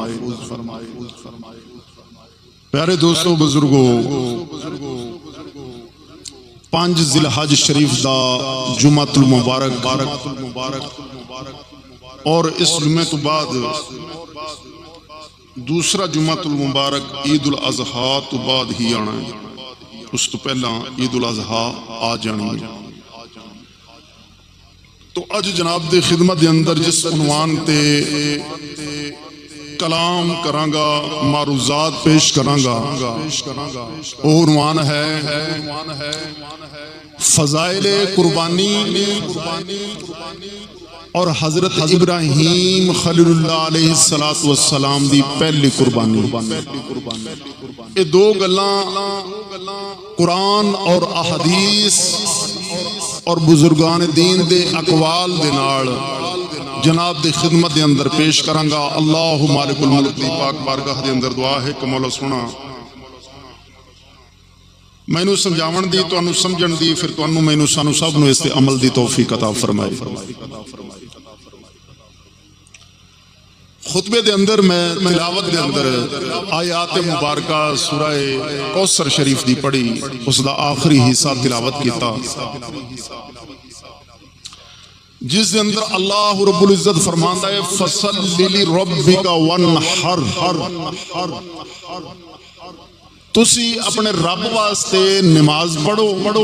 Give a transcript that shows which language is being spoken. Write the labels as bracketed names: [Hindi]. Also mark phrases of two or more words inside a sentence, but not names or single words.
[Punjabi] پیارے دوستو بزرگو، 5 ذی الحج شریف دا جمعۃ المبارک اور اس جمعے تو بعد دوسرا جمعۃ المبارک عید الاضحیٰ تو بعد ہی آنا ہے، اس تو پہلا عید الاضحیٰ آ جانی ہے۔ تو اج جناب دے خدمت دے اندر جس عنوان تے کلام کرانگا، معروضات پیش کرانگا، وہ عنوان ہے فضائل قربانی اور حضرت ابراہیم خلیل اللہ علیہ السلام دی پہلی قربانی۔ یہ دو گلاں قرآن اور احادیث اور بزرگان دین دے اقوال دے نال جناب دے خدمت دے اندر پیش کرانگا۔ اللہ مالک الملک دی پاک بارگاہ دے اندر دعا ہے کہ مولا سونا مینوں سمجھاون دی، تانوں سمجھن دی، پھر تانوں مینوں سانوں سب نوں اس تے عمل دی توفیق عطا فرمائے۔ خطبے دے اندر میں تلاوت دے اندر آیات مبارکہ سورہ کوثر شریف دی پڑھی، اس دا آخری حصہ تلاوت کیتا، جس دے اندر اللہ رب العزت فرماندا ہے [Arabic] فَصَلِّ لِرَبِّكَ وَانْحَرْ، [Punjabi] تسی اپنے رب واسطے نماز پڑھو۔